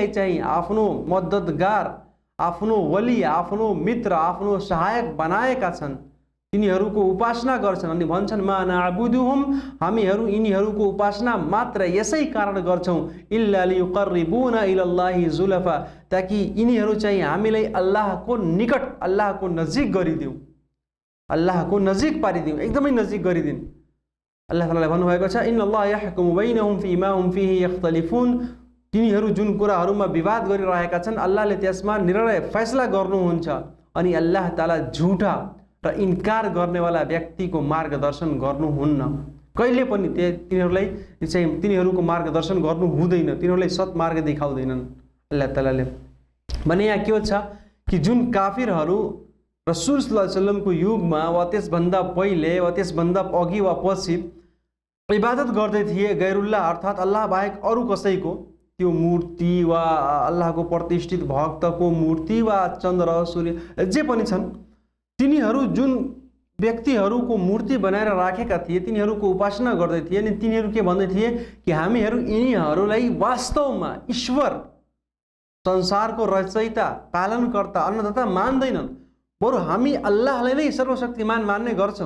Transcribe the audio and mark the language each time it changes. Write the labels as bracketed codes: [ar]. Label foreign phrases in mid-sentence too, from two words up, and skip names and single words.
[ne] चाहिँ आफ्नो मद्दतगार, आफ्नो वली, आफ्नो मित्र, आफ्नो सहायक बनाएका छन्, तिनीहरूको उपासना गर्छन् अनि भन्छन् [ar] ما نعبدهم, [ne] हामीहरू यिनीहरूको उपासना मात्र यसै कारण गर्छौँ [ar] إلا ليقربونا إلى الله زلفى, [ne] ताकि यिनीहरू चाहिँ हामीलाई अल्लाहको निकट, अल्लाहको नजिक गरिदिउँ, अल्लाहको नजिक पारिदिउँ, एकदमै नजिक गरिदिउँ। अल्लाह तालाले भन्नुभएको छ [ar] إن الله يحكم بينهم فيما هم فيه يختلفون, [ne] तिनीहरू जुन कुराहरूमा विवाद गरिरहेका छन् अल्लाहले त्यसमा निर्णय फैसला गर्नुहुन्छ अनि अल्लाह ताला झुठा र इन्कार गर्नेवाला व्यक्तिको मार्गदर्शन गर्नुहुन्न। कहिले पनि तिनीहरूलाई चाहिँ तिनीहरूको मार्गदर्शन गर्नु हुँदैन, तिनीहरूलाई सत्मार्ग देखाउँदैनन् अल्लाह तालाले। भने यहाँ के छ कि जुन काफिरहरू रसूल [ar] صلى الله عليه وسلم [ne] युगमा वा त्यसभन्दा पहिले वा त्यसभन्दा अघि वा पछि इबादत गर्दै थिए गैरुल्लाह अर्थात् अल्लाह बाहेक अरू कसैको, त्यो मूर्ति वा अल्लाहको प्रतिष्ठित भक्तको मूर्ति वा चन्द्र सूर्य जे पनि छन्, तिनीहरू जुन व्यक्तिहरूको मूर्ति बनाएर राखेका थिए, तिनीहरूको उपासना गर्दै थिए अनि तिनीहरू के भन्दै थिए कि हामीहरू यिनीहरूलाई वास्तवमा ईश्वर, संसारको रचयिता, पालनकर्ता, अन्नदाता मान्दैनन्, बरु हामी अल्लाहलाई नै सर्वशक्तिमान मान्ने गर्छौँ।